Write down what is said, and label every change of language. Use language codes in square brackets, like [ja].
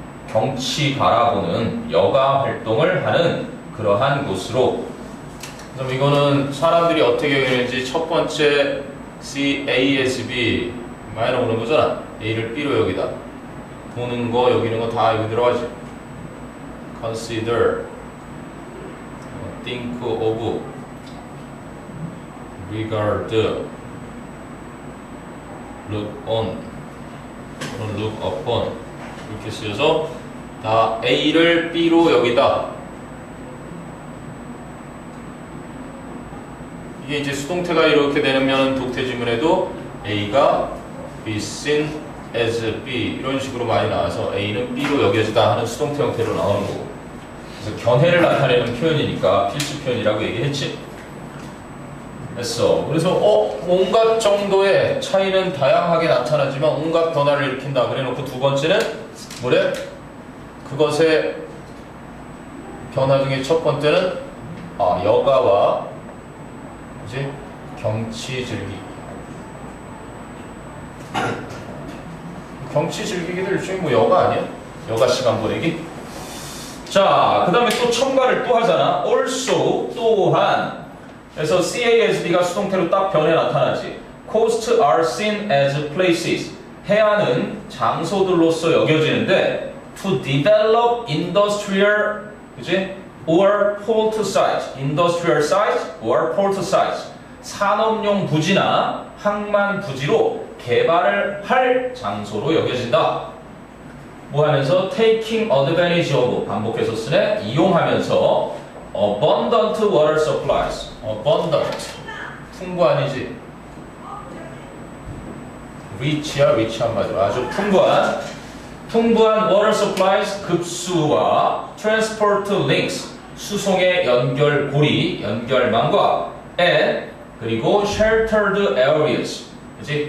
[ko] 경치 바라보는 여가 활동을 하는 그러한 곳으로. 그럼 이거는 사람들이 어떻게 여기는지 첫 번째 C, A, S, B 많이 나오는 거잖아. A를 B로 여기다. 보는 거, 여기는 거 다 여기 들어가지. [en] consider, think of, regard, look on, look upon [ko] 이렇게 쓰여서 다 A를 B로 여기다. 이게 이제 수동태가 이렇게 되면 독태 지문에도 A가 be seen as B 이런 식으로 많이 나와서 A는 B로 여겨지다 하는 수동태 형태로 나오는 거고. 그래서 견해를 나타내는 표현이니까 필수 표현이라고 얘기했지. 됐어. 그래서 온갖 정도의 차이는 다양하게 나타나지만 온갖 변화를 일으킨다. 그래놓고 두 번째는 뭐래? 그것의 변화 중에 첫 번째는 여가와 이제 경치 즐기기. 경치 즐기기도 일종의 뭐 여가 아니야? 여가 시간 보내기? 자, 그 다음에 또 첨가를 또 하잖아. also, 또한. 그래서 CASB가 수동태로 딱 변해 나타나지. [en] Coasts are seen as places. [ko] 해안은 장소들로서 여겨지는데 [en] to develop industrial, [ko] 그지? [en] or port sites. industrial sites or port sites. [ko] 산업용 부지나 항만 부지로 개발을 할 장소로 여겨진다. 뭐 하면서 taking advantage of 반복해서 쓰네. 이용하면서 [en] abundant water supplies. [ko] abundant 풍부한이지. rich야 rich 한마디로 아주 풍부한 water supplies 급수와 transport links 수송의 연결고리 연결망과 and 그리고 sheltered areas 그치?